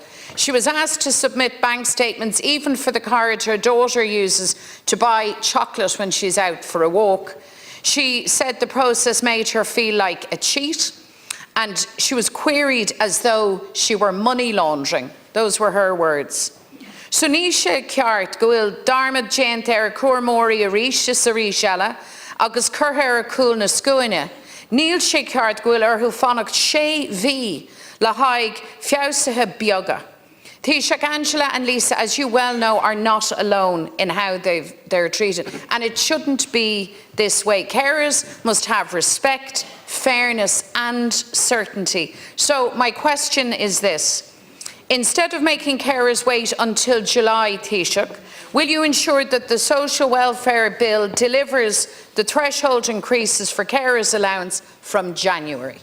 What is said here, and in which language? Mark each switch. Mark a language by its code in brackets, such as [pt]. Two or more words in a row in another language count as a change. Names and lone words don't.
[en] She was asked to submit bank statements even for the card her daughter uses to buy chocolate when she's out for a walk. She said the process made her feel like a cheat, and she was queried as though she were money laundering. Those were her words. [ga] So níosa ceart go bhfuil darmad déanta ar cuairmóirí a rís is a rís eile, agus curtha ar cúil na scuaine. Níl sé ceart go bhfuil orthu fannacht 6 mhí le haghaidh feabhsathe beaga. [en] Taoiseach, Angela and Lisa, as you well know, are not alone in how they're treated, and it shouldn't be this way. Carers must have respect, fairness and certainty. So my question is this. Instead of making carers wait until July, Taoiseach, will you ensure that the social welfare bill delivers the threshold increases for carers' allowance from January?